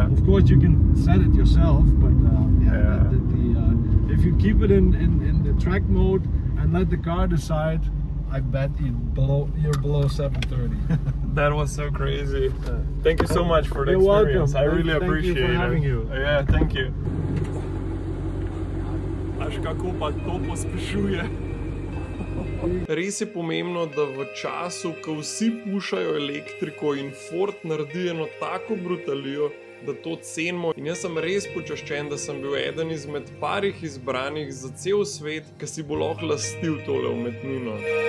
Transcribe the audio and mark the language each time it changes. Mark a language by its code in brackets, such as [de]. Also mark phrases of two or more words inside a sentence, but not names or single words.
[en] Of course, you can set it yourself, but if you keep it in the track mode and let the car decide, I bet you're below 730. That was so crazy. Thank you so much for the You're experience. welcome. I really Thank you appreciate for it. having you. Yeah, thank you. [sl] Až kako pa to pospešuje. Res je pomembno, da v času, ko vsi pušajo elektriko in Ford naredi eno tako brutalijo, da to cenimo. In jaz sem res počaščen, da sem bil eden izmed parih izbranih za cel svet, ki si bo lahko lastil tole umetnino.